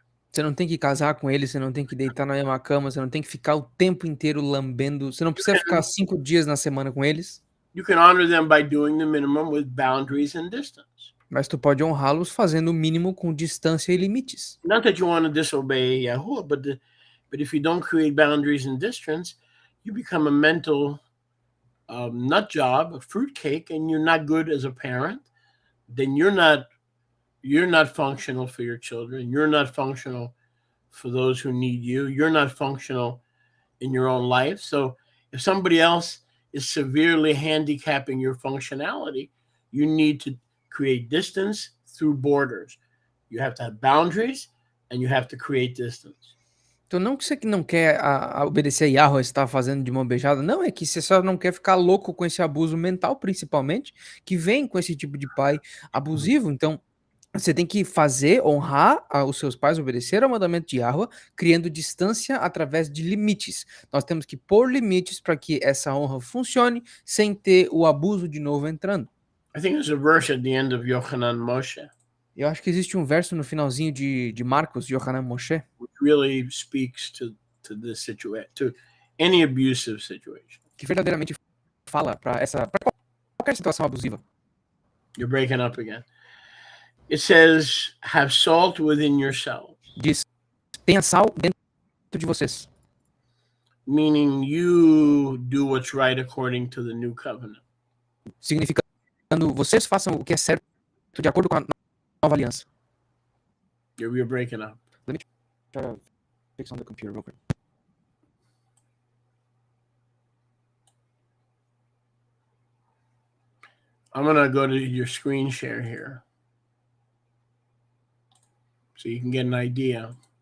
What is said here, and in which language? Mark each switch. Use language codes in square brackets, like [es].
[pt] Você não tem que casar com ele, você não tem que deitar na mesma cama, você não tem que ficar o tempo inteiro lambendo, você não precisa ficar 5 dias na semana com eles. [en] You can honor them by doing the minimum with boundaries and distance. [pt] Mas tu pode honrá-los fazendo o mínimo com distância e limites. [en] Not that you want to disobey Yahuwah, but if you don't create boundaries and distance, you become a mental nut job, a fruitcake, and you're not good as a parent. Then you're not functional for your children. You're not functional for those who need you. You're not functional in your own life. So if somebody else is severely handicapping your functionality, you need to create distance through borders. You have to have boundaries and you have to create distance. [pt] Então não que você não quer obedecer a Yahweh, está fazendo de mão beijada, não, é que você só não quer ficar louco com esse abuso mental, principalmente, que vem com esse tipo de pai abusivo. Então você tem que honrar os seus pais, obedecer ao mandamento de Yahweh, criando distância através de limites. Nós temos que pôr limites para que essa honra funcione, sem ter o abuso de novo entrando. [en] I think there's a verse at the end of Yochanan Moshe. [pt] Eu acho que existe um verso no finalzinho de Marcos, de Yochanan Moshe, [en] which really speaks to this situation, to any abusive situation. [pt] que verdadeiramente fala para qualquer situação abusiva. [en] You're breaking up again. It says, have salt within yourselves. [pt] Diz, tenha sal dentro de vocês. [en] Meaning you do what's right according to the new covenant. [pt] Significando, vocês façam o que é certo de acordo com a nova aliança. [en] You're breaking up. Let me try to fix on the computer real quick. I'm going to go to your screen share here so you can get an idea.